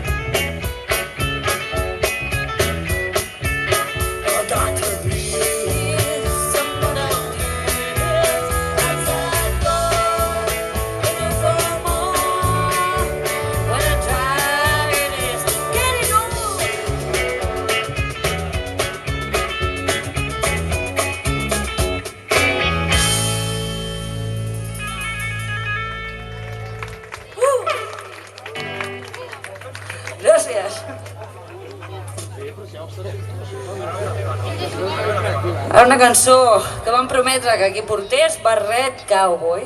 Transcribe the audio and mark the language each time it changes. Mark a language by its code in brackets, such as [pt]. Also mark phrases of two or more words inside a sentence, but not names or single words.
[en] Oh, Dr. Reed, someone else is outside door. Looking for more. When I try it is getting old. [ca] Gràcies. Ara una cançó que vam prometre que aquí portés Barret Cowboy.